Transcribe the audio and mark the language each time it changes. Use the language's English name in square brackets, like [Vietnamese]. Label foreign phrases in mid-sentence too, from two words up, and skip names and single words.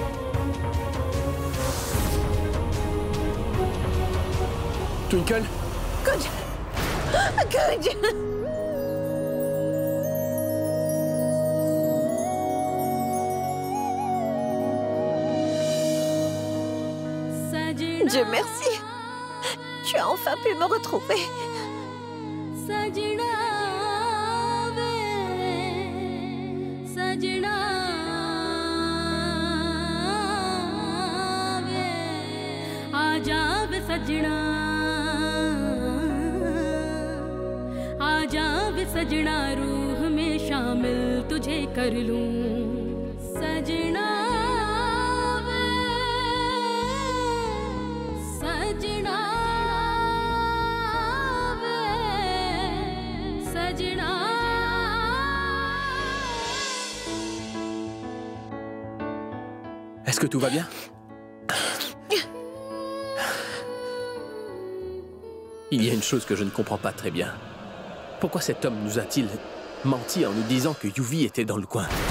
[French] Twinkle? Kunj! Kunj! Dieu merci! Tu as enfin pu me retrouver. [Hindi] सजना आजा वे सजना रूह में शामिल तुझे कर लूं सजना वे सजना वे सजना [French] Est-ce que tout va bien? Il y a une chose que je ne comprends pas très bien. Pourquoi cet homme nous a-t-il menti en nous disant que Yuvi était dans le coin?